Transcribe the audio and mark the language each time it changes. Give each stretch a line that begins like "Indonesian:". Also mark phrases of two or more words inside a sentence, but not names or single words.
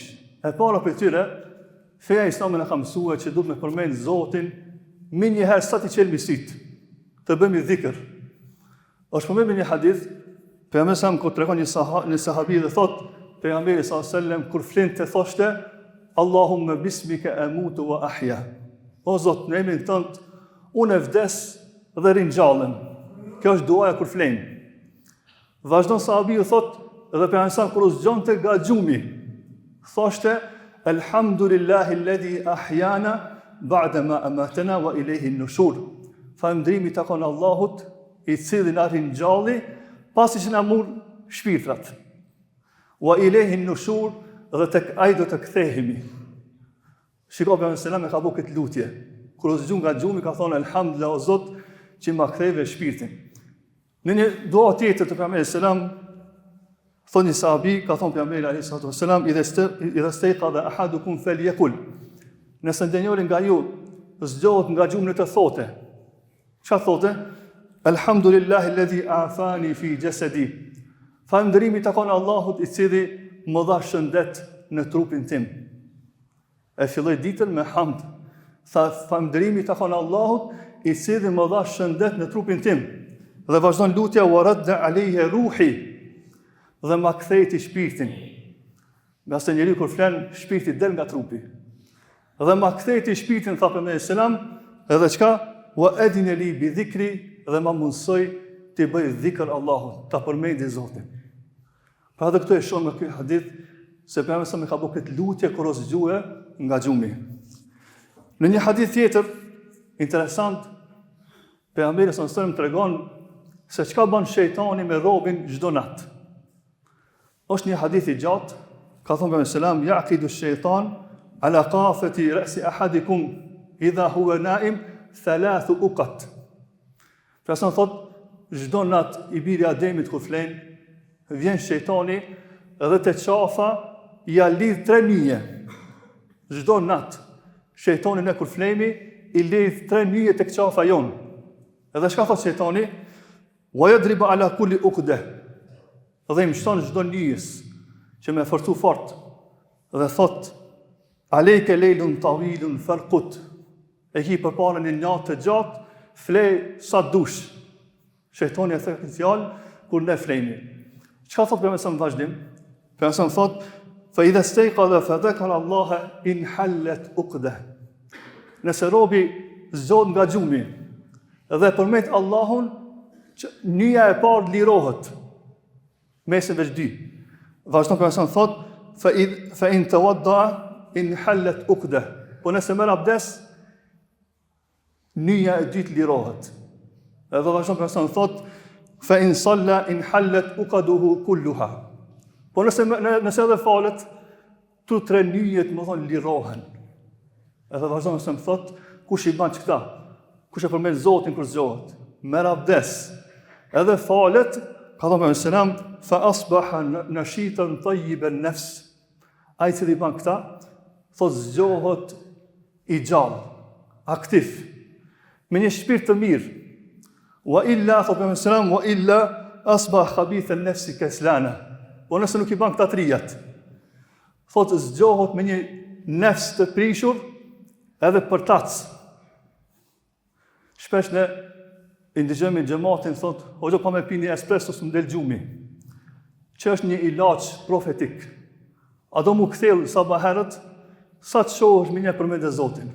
Albanian: E para për tyre, feja islame na ka mësuar që duhet me përmend Zotin më një herë sa të çelmi syt, të bëjmë dhikr. Është përmendur një hadith, pejgamberi sa kur tregon një sahabi dhe thot, pejgamberi
Arabic: صلى الله عليه وسلم
Albanian: kur flinte thoshte:
Arabic: "اللهم باسمك أموت وأحيا."
Albanian: O Zot, në emrin tënd unë vdes dhe ringjallem. Kjo është duaja kur flen. Vazhdon sahabiu thot, dhe pejgamberi sa kur u zgjonte nga gjumi, thoshte:
Arabic: "الحمد لله الذي أحيانا بعد ما أماتنا وإليه النشور."
Albanian: Falëndrimi takon Allahut, i cili na ringjalli pasi që na mur shpirtrat.
Arabic: وإليه النشور,
Albanian: dhe tek ai do të kthehemi. Shikoj pejgamberi selam e ka bëu këtë lutje. Kur u zgjon nga gjumi ka thonë: "Elhamdulillah o Zot që ma ktheve shpirtin." Në një dua tjetër të pejgamberit selam thonë një sahabi, ka thonë pejgamberi
Arabic: عليه الصلاة والسلام: "إذا استيقظ أحدكم فليقل."
Albanian: Nëse ndonjëri nga ju zgjohet nga gjumi të thote. Çfarë thote?
Arabic: "الحمد لله الذي عافاني في جسدي."
Albanian: Falëndrimi takon Allahut i cili më dha shëndet në trupin tim. E filloi ditën me hamd. Tha falëndrimi takon Allahut i cili më dha shëndet në trupin tim. Dhe vazhdon lutja:
Arabic: "ورد علي روحي."
Albanian: Dhe ma kthejti shpirtin. Nga se njeriu kur flen, shpirti del nga trupi. Dhe ma kthejti shpirtin, tha pejgamberi selam, edhe çka?
Arabic: "وأذن لي بذكره."
Albanian: Dhe ma mundsoi të bëj dhikr Allahut, ta përmendi Zotin. Pra dhe këtu e shohim nga ky hadith se pejgamberi sa më ka bëu këtë lutje kur u zgjue nga gjumi. Në një hadith tjetër interesant, Pejgamberi
Arabic: صلى الله عليه وسلم
Albanian: tregon se çka bën shejtani me robin çdo natë. Është një hadith i gjatë, ka thënë pejgamberi
Arabic: صلى الله عليه وسلم يعقد الشيطان على قافية رأس أحدكم إذا هو نائم ثلاث عقد.
Albanian: Pra thot, çdo natë i biri Ademit kur flen, vjen shejtani edhe te qafa ja lidh 3 nyje. Çdo natë shejtani ne kur flemi i lidh 3 nyje tek qafa jon. Edhe çka thot shejtani?
Arabic: ويضرب على كل عقدة.
Albanian: Dhe i mshton çdo nyjes që më forcu fort. Dhe thot
Arabic: عليك ليل طويل فارقد.
Albanian: E ki përpara një natë të gjatë, flej sa dush. Shejtani e thekë fjalë kur ne flejmi. Çka thot pejgamberi në vazhdim? Pejgamberi thot
Arabic: فإذا استيقظ فذكر الله انحلت عقدة.
Albanian: Nëse robi zgjodh nga xhumi dhe përmet Allahun, nyja e parë lirohet. Mesin veç 2. Vazhdon pejgamberi thot
Arabic: فإن توضأ انحلت عقدة.
Albanian: Po nëse merr abdes, nyja e dytë lirohet. Edhe vazhdon pejgamberi thot
Arabic: فإن صلى انحلت عقده كلها.
Albanian: Po nëse edhe falet, tu 3 nyjet më thon lirohen. Edhe vazhdon se më thot, kush i bën këta? Kush e përmend Zotin kur zgjohet? Merr abdes. Edhe falet, ka thënë pejgamberi selam,
Arabic: فأصبح نشيطا طيب النفس.
Albanian: Ai që i bën këta, thot zgjohet i gjallë, aktiv, me një shpirt të mirë.
Arabic: وإلا,
Albanian: thot pejgamberi selam,
Arabic: وإلا أصبح خبيث النفس كسلان.
Albanian: Po nëse nuk i bën këta 3, thot zgjohet me një nefs të prishur edhe përtac. Shpesh ne i ndëgjojmë xhamatin thot, hoxha pa me pi një espresso s'm del gjumi. Që është një ilaç profetik. A do mu kthell sabaherët, sa të shohësh me një përmend e Zotin.